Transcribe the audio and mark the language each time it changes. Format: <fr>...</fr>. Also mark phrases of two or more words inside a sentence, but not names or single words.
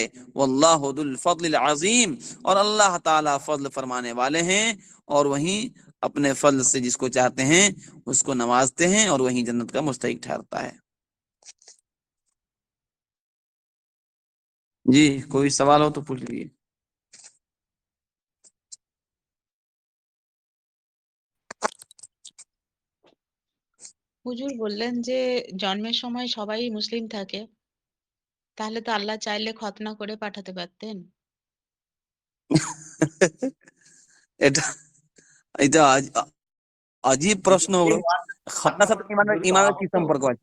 <ar>واللہ ذو الفضل العظیم،</ar> <ur>اور اللہ تعالیٰ فضل فرمانے والے ہیں، اور وہیں اپنے فضل سے جس کو چاہتے ہیں اس کو نوازتے ہیں اور وہیں جنت کا مستحق ٹھہرتا ہے. جی کوئی سوال ہو تو پوچھ لیجیے.</ur> <bn>হুজুর বললেন যে জন্মের সময় সবাই মুসলিম থাকে, তাহলে তো আল্লাহ চাইলে খতনা করে পাঠাতে পারতেন। এটা এটা আজীব প্রশ্ন হলো, খতনার সাথে ইমানের কি সম্পর্ক আছে?</bn>